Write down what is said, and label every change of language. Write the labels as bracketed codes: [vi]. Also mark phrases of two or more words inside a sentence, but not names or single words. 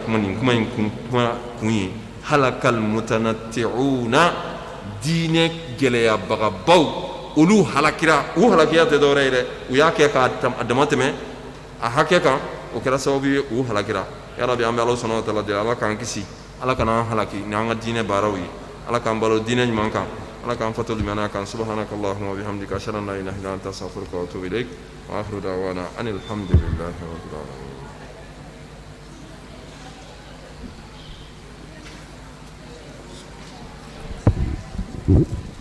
[bm] kuma nin kuma in kun ye [ar] هلك المتنطعون [bm] diinɛ gɛlɛyabagabaw olu halakira u halakiya tɛ dɔwɛrɛ ye dɛ u y'a kɛ k'a dama tɛmɛ a hakɛ kan o kɛra sababu ye u halakira [ar] يا رب [bm] an bɛ ala [ar] سبحانه وتعالى [bm] deli ala k'an kisi ala kana an halaki ni an ka diinɛ baaraw ye ala k'an balo diinɛ ɲuman kan ala k'an fato limaniya kan [ar] سبحانك اللهم وبحمدك أشهد أن لا إله إلا أنت أستغفرك وأتوب إليك وآخر دعوانا أن الحمد لله رب العالمين.